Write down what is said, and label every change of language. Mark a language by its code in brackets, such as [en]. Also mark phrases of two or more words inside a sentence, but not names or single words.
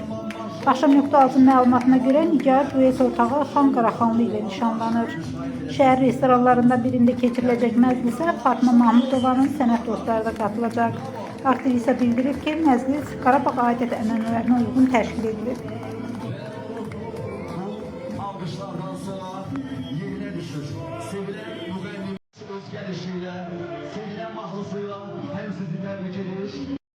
[az] Axşam.6 məlumatına görə Nigar duet ortağı Xan Qaraxanlı ilə nişanlanır. Şəhər restoranlarında birində keçiriləcək məclisə Fatma Mahmudovanın sənət dostları da qatılacaq. Aktrisa bildirib ki, məclis Qarabağ adət-ənənələrinə uyğun təşkil edilib. [tr] Alkışlardan sonra yerine düşür. Sevilen müğennimiz öz gelişiyle, sevilen mahlısıyla hem sizi tebrik ediyor